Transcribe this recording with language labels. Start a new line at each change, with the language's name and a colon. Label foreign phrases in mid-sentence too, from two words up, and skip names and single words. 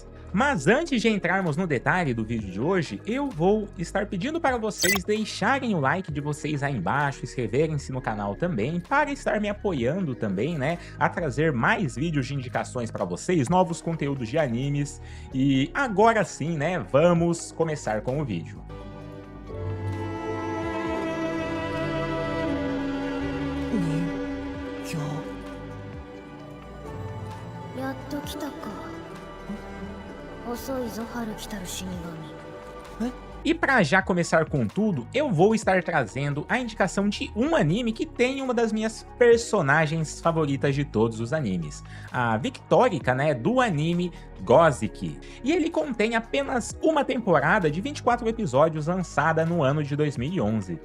Portuguese: Mas antes de entrarmos no detalhe do vídeo de hoje, eu vou estar pedindo para vocês deixarem o like de vocês aí embaixo, inscreverem-se no canal também, para estar me apoiando também, né, a trazer mais vídeos de indicações para vocês, novos conteúdos de animes. E agora sim, né, vamos começar com o vídeo.
Japanese: 人形やっと来たか。遅いぞ春来たる死神。
Portuguese: E para já começar com tudo, eu vou estar trazendo a indicação de um anime que tem uma das minhas personagens favoritas de todos os animes, a Victorica, né, do anime Gothic. E ele contém apenas uma temporada de 24 episódios lançada no ano de 2011.